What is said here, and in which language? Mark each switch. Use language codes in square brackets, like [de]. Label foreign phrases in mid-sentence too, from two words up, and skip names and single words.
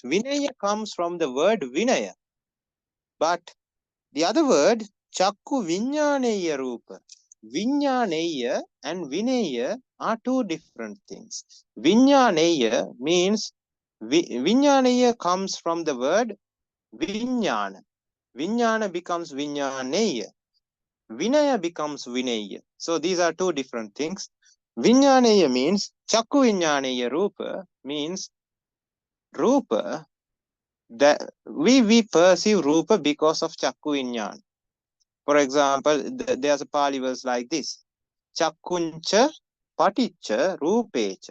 [en] Vineyya comes from the word Vinaya, but the other word [pi] Chakku Vinyaneya Rupa. [en] Vinyaneya and Vinaya are two different things. Vinyaneya means Vinyaneya comes from the word Vinyana. Vinyana becomes Vinyaneya. Vinaya becomes Vinaya. So these are two different things. Vinyaneya means [pi] Chakku Vinyaneya Rupa [en] means Rupa, that we perceive Rupa because of [pi] Chakku Vinyana. [en] For example, there's a Pali verse like this: [pi] Chakkuncha Paticca Rupecha.